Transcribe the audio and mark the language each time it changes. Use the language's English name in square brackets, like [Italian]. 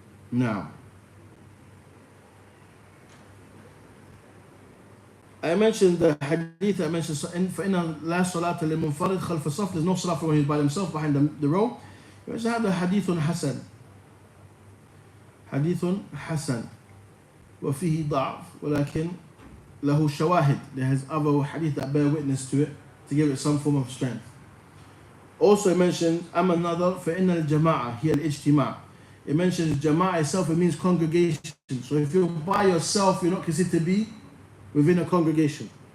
[English] Now, I mentioned the hadith, I mentioned [Arabic] فَإِنَّ لَا صَلَاةَ لِلْمُنْفَرِدِ خَلْفَ الصَّفِ. [English] There's no salah for when he's by himself behind the row. [Arabic] هذا حديث حسن. حديث حسن وفيه ضعف ولكن له شواهد. [English] There has other hadith that bear witness to it to give it some form of strength. Also it mentions [Arabic] أما النظر فإن الجماعة هي الاجتماع. [English] It mentions jama'ah itself, it means congregation. So if you're by yourself, you're not considered to be within a congregation.